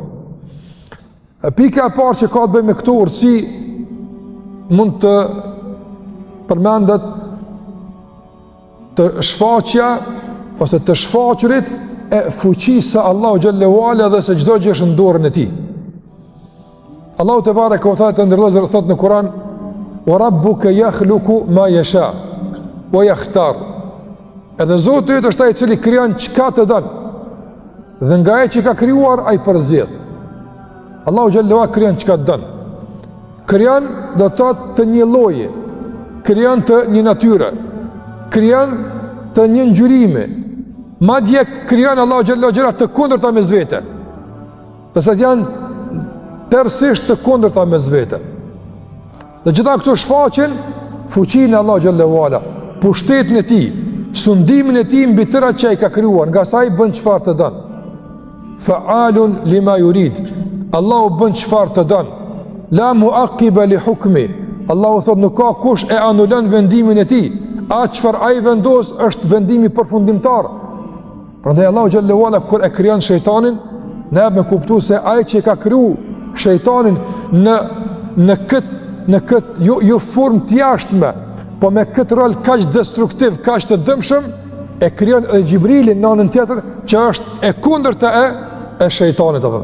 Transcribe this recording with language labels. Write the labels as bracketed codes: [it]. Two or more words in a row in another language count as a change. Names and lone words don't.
[sq] Pika e parë që ka të bëjë me këto urtësi mund të përmendet të shfaqja ose të shfaqurit e fuqisë së Allahu [ar] جل وعلا [sq] dhe se çdo gjë është në dorën e tij. Allahu [ar] تبارك وتعالى [sq] të ndërlozë thot në Kur'an: [ar] "وربك يخلق ما يشاء ويختار." [sq] Edhe Zoti yt është ai i cili krijon çka të don. Dhe nga ai që ka krijuar ai përzgjedh. Allahu [ar] جل وعلا [sq] krijon çka të don. Krijon do të thotë të një lloji, krijon të një natyre, krijon të një ngjyrimi. Madje krijon Allahu [ar] جل وعلا [sq] të kundërta mes vete. Dhe sa janë tërësisht të kundërta mes vete. Dhe gjitha këto shfaqen fuqinë e Allahu [ar] جل وعلا, [sq] pushtetin e tij, sundimin e tij mbi tëra që ai ka krijuar, nga sa ai bën çfarë të don. [ar] فعال لما يريد. [sq] Allahu bën çfarë të don. [ar] لا معقب لحكمه. [sq] Allahu thot nuk ka kush e anulon vendimin e tij. Atë çfarë ai vendos është vendimi përfundimtar. Prandaj Allahu [ar] جل وعلا [sq] kur e krijon shejtanin, ne me kuptues se ai që ka kriju shejtanin në këtë jo formë të jashtme, po me këtë rol kaq destruktiv, kaq të dëmshëm, e krijon edhe Xhibrilin në anën tjetër që është e kundërta e shejtanit apo.